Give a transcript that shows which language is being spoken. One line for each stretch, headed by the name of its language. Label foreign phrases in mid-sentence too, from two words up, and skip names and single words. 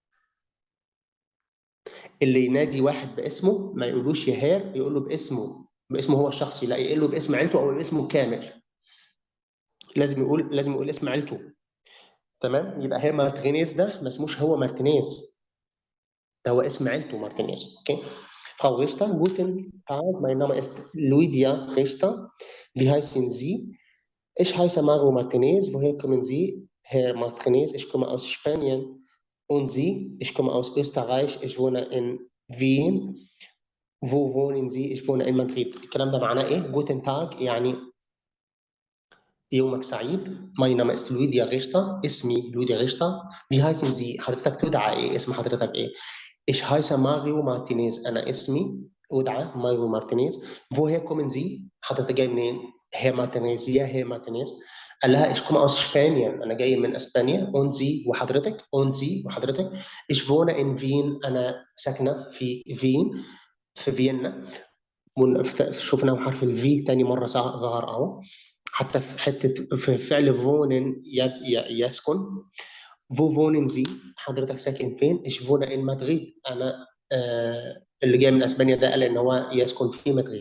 Arabic: اللي ينادي واحد باسمه ما يقولوش يا هير، يقول له باسمه هو الشخصي، لا يقول له باسم عيلته او باسمه كامل. لازم يقول اسم عيلته. تمام؟ يبقى هير مارتينيز ده ما اسموش هو مارتينيز، ده هو اسم عيلته مارتينيز. اوكي.
German: Frau Richter, guten Tag, mein Name ist Luidia Richter. Wie heißen Sie? Ich heiße Mario Martinez. Woher kommen Sie? Herr Martinez, ich komme aus Spanien. Und Sie? Ich komme aus Österreich. Ich wohne in Wien. Wo wohnen Sie? Ich wohne in Madrid.
Arabic: الكلام ده معناه ايه؟
German: Guten Tag
Arabic: يعني يومك سعيد.
German: Mein Name ist Luidia Richter.
Arabic: اسمي لويديا ريشتا.
German: Wie heißen Sie؟
Arabic: حضرتك تدعى ايه؟ اسم حضرتك ايه؟
German: Ich heiße Mario Martinez.
Arabic: أنا اسمي أدعى ماريو مارتينيز.
German: Woher kommen Sie؟
Arabic: حضرتك جاي منين؟ هي مارتينيز قال لها
German: ich komme aus Spanien
Arabic: انا جاي من اسبانيا
German: und Sie
Arabic: وحضرتك
German: ich wohne in Wien
Arabic: انا ساكنه في فين في فيينا. شفنا حرف الفي تاني مره ظهر اهو، حتى في حته في فعل فونن يسكن.
German: Wo wohnen
Arabic: زي حضرتك ساكن فين؟
German: ich wohne in
Arabic: مدريد انا اللي جاي من اسبانيا ده قال ان هو يسكن في مدريد.